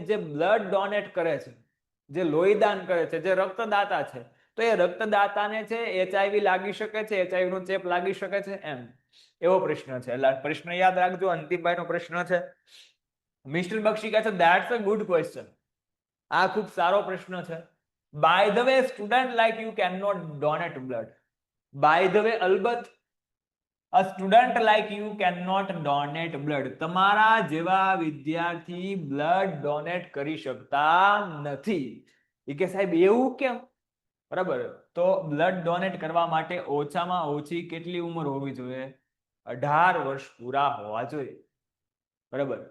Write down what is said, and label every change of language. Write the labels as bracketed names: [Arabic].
[Gujarati] જે blood donate કરે છે, જે લોહીદાન કરે છે, જે રક્તદાતા છે, તો એ રક્તદાતાને છે એચઆઈવી લાગી શકે છે? એચઆઈવી નો ચેપ લાગી શકે છે? એમ એવો પ્રશ્ન છે. એટલે પ્રશ્ન યાદ રાખજો, અંતિમભાઈનો પ્રશ્ન છે. મિસ્ટર બક્ષી કહે છે, [English] That's a good question. [Gujarati] આ ખૂબ સારો પ્રશ્ન છે. [English] By the way, student like you can not donate blood. By the way, અલબત્ત, a student like you cannot donate blood. [Gujarati] તમારા જેવા વિદ્યાર્થી બ્લડ ડોનેટ કરી શકતા નથી. એ કે સાહેબ એવું કેમ? બરાબર. તો બ્લડ ડોનેટ કરવા માટે ઓછામાં ઓછી કેટલી ઉંમર હોવી જોઈએ? 18 વર્ષ પૂરા હોવા જોઈએ, બરાબર.